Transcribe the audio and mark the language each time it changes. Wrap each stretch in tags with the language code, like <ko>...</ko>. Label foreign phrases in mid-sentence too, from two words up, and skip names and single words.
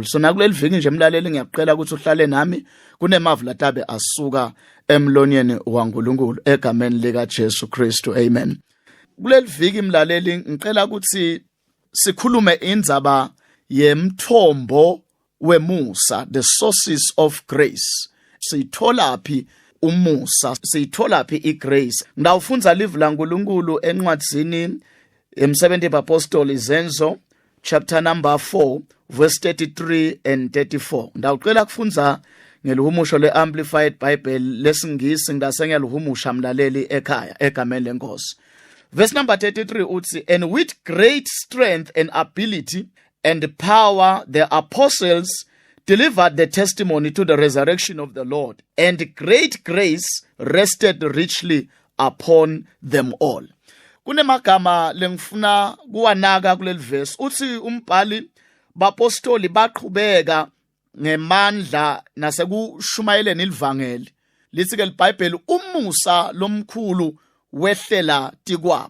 <ss>So nakuleli viki nje mlaleli ngiyaqela ukuthi uhlale nami kunemavi latabe asuka emlonyeni waNkulunkulu egameni likaJesu Kristu. Amen. Kuleli viki mlaleli ngicela ukuthi sikhulume indzaba yemthombo wemusa,</ss> <en>the sources of grace.</en> <ss>Sithola phi umusa, sithola phi igrace? Ngawufunza live la uNkulunkulu encwadzini emsebenzi apostle Izenzo</ss> <en>chapter number 4 verse 33 and 34.</en> <ss>Ndawuqela kufunza ngeluhumusho le-Amplified Bible lesingisi ngidase ngiyaluhumusha mlaleli ekhaya egameni lenkosi.</ss> <en>Verse number 33</en> <ss>uthi,</ss> <en>and with great strength and ability and power the apostles delivered the testimony to the resurrection of the Lord, and great grace rested richly upon them all.</en> <ss>Kunemagama lengifuna kuwanaka kuleli verse. Uthi umbhali bapostoli baqhubeka ngemandla nasekushumayeleni ilivangeli. Lithi-ke iBhayibheli umusa lomkhulu wehlela tikwabo.</ss>